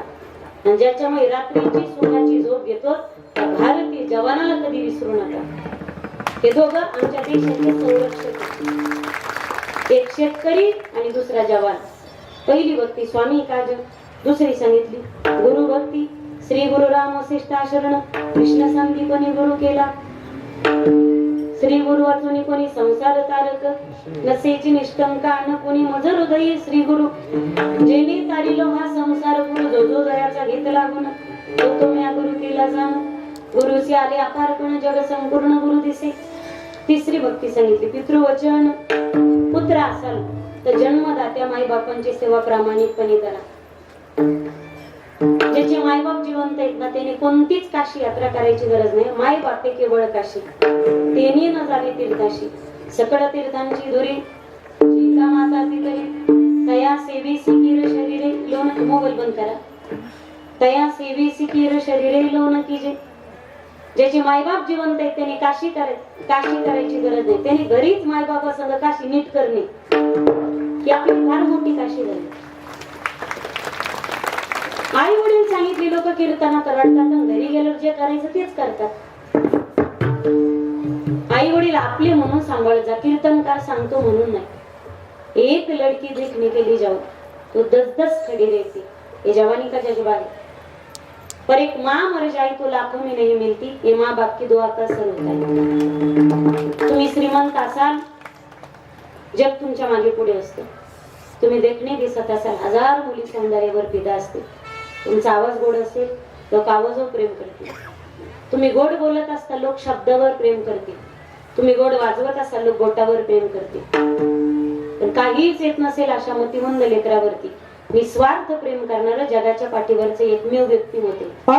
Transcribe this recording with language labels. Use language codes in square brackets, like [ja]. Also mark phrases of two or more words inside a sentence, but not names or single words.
[mr] आणि ज्याच्यामुळे रात्रीची सुखाची झोप घेतो त्या भारतीय जवानाला कधी विसरू नका. हे दोघं आमच्या देशाचे संरक्षक आहेत. एक शेतकरी आणि दुसरा जवान. पहिली भक्ती स्वामी काज, दुसरी सांगितली गुरु भक्ती. श्री गुरु राम वसिष्ठा शरण कृष्ण संदीपनी गुरु केला. श्री गुरु अर्जुनी कोणी संसार तारक नसेची निष्ठंका न कोणी मज हृदयी श्री गुरु जेने तारिलो हा संसार गुरु जो जो दयाचा घेत लागून तो तो म्या गुरु केला जाण. गुरुचे आले अपारपण जग संपूर्ण गुरु दिसे. तिसरी भक्ती सांगितली पितृवचन. पुत्र असाल तर जन्मदात्या माई बापांची सेवा प्रामाणिकपणे करा. ज्याचे मायबाप जिवंत आहेत ना त्याने कोणतीच काशी यात्रा करायची गरज नाही. माय बापे केवळ काशी तेनी न झाले तीर्थाशी. सकळ तीर्थांची धुरी चिंता माता तिकरी तया सेवी सिकीर शरीरे लोन. मोबाईल बंद करा. तया सेवी सिकीर शरीरे लोन कीजे. ज्याचे मायबाप जिवंत आहेत त्याने काशी करायची गरज नाही. त्याने घरीच मायबापासंग काशी नीट करणे ही आपली फार मोठी काशी झाली. आई वडील सांगितले लोक कीर्तनात रडतात, घरी गेल्यावर जे करायचं तेच करतात. आई वडील आपले म्हणून सांभाळ जा, कीर्तनकार सांगतो म्हणून नाही. [hi] एक लड़की देखने के लिए जाओ तो 10-10 खड़ी रहती. ये जवानी का जज्बा है. पर एक माँ मर जाए तो लाखों में नहीं मिलती. ये माँ बाप की दुआ का असर होता है. [mr] तुम्ही श्रीमंत असाल जग तुमच्या मागे पुढे असतो. तुम्ही देखणे दिसत असाल हजार मुली सौंदर्यावर फिदा असते. तुमचा आवाज गोड असेल लोक आवाजावर प्रेम करतील. तुम्ही गोड बोलत असता लोक शब्दावर प्रेम करतील. तुम्ही गोड वाजवत असाल लोक बोटावर प्रेम करतील. पण काहीच येत नसेल अशा मतिमंद लेकरावरती निस्वार्थ प्रेम करणारं जगाच्या पाठीवरचे एकमेव व्यक्ती होते.